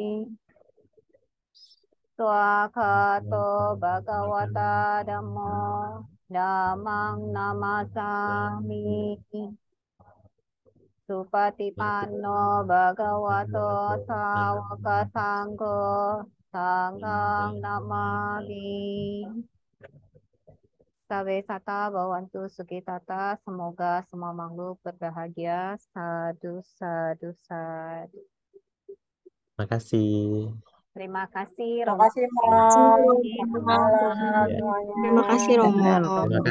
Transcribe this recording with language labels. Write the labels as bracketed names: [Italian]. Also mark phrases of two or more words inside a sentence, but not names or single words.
[Pali] swakato bhagawata dhammo dhammang namasami supatipanno bhagavato sawaka sangho sanghang namami. Sabe sata bawantu sukitata, [Indonesian] semoga semua makhluk berbahagia. Sadu. Terima kasih. Terima kasih Terima Romo. kasih, Terima kasih, Mam. Romo. Selamat malam semuanya. Terima kasih, Romo. Terima kasih.